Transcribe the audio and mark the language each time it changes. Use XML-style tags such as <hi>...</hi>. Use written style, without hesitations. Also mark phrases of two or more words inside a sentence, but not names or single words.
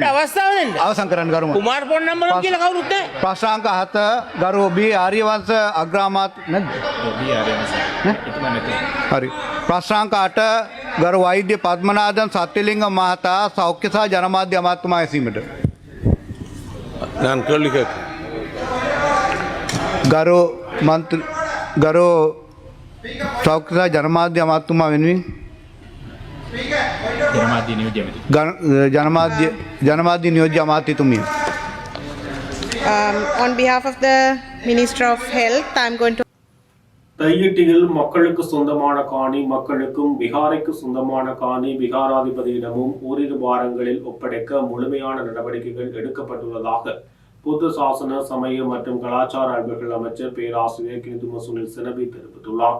<si>අවස්ථාව දෙන්න. අවසන් කරන්න ගරු. කුමාර පොන්නම්බලම් කියලා කවුරුත් නෑ. ප්‍රශ්නාංක 7 ගරු බී ආර්යවංශ අග්‍රාමාත් නැද්ද? බී ආර්යවංශ. හරි. ප්‍රශ්නාංක 8 ගරු වෛද්‍ය පද්මනාදන් සත්‍යලිංග මහතා සෞඛ්‍ය සහ ජනමාධ්‍ය අමාත්‍යතුමා ඇසීමට.</si> <ta>நான் கேள்வி கேட்க</ta> <si>ගරු සෞඛ්‍ය සහ ජනමාධ්‍ය අමාත්‍යතුමා වෙනුවෙන් ජනමාධ්‍ය නියෝජ්‍ය අමාත්‍යතුමිය.</si> <en>On behalf of the Minister of Health, I am going to</en> <ta>தையிட்டியில் மக்களுக்கு சொந்தமான காணி மக்களுக்கும் பீகாருக்கு சொந்தமான காணி பீகாராதிபதியிடமும் ஓரிரு வாரங்களில் ஒப்படைக்க முழுமையான நடவடிக்கைகள் எடுக்கப்பட்டுள்ளதாக பொது சாசன சமய மற்றும் கலாச்சார அலுவல்கள் அமைச்சர் பேராசிரியர் கிந்தும சுனில் செனவி தெரிவித்துள்ளார்.</ta>